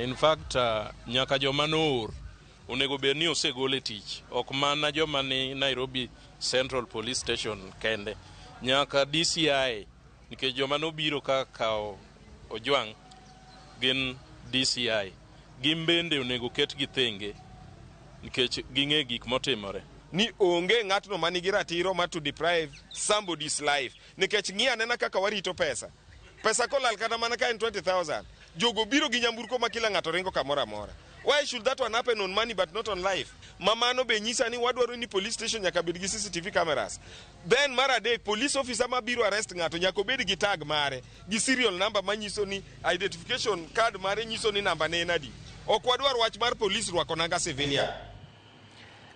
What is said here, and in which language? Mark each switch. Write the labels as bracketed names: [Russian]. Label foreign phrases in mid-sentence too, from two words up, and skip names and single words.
[English] In fact [Luo (Kenya and Tanzania)] nyaka joma noor onego bed ni osegol e tich, ok mana joma ni Nairobi Central Police Station kende, nyaka DCI nikech joma nobiro ka kawo Ojwang gin DCI. Gimbende onego ket gi thenge nikech ging'e gik motimore. Ni onge ng'atno manigi ratiro ma [English] to deprive somebody's life. [Luo (Kenya and Tanzania)] Nikech ng'iya nena kaka warito pesa. Pesa kolal kata mana ka en 20,000. Jogo biro gi nyamburko ma kila ng'ato ringo kamora mora. [English] Why should that one happen on money but not on life? [Luo (Kenya and Tanzania)] Mamano be nyisa ni wadwaro ni police station nyaka bed gi [English] CCTV cameras. [Luo (Kenya and Tanzania)] Then mara de [English] police officer [Luo (Kenya and Tanzania)] ma biro arrest ng'ato nyaka bed gi tag mare, gi [English] serial number [Luo (Kenya and Tanzania)] manyiso ni [English] identification card [Luo (Kenya and Tanzania)] mare nyiso ni namba ne en adi. Ok wadwar wach mar police rwako nanga civilian.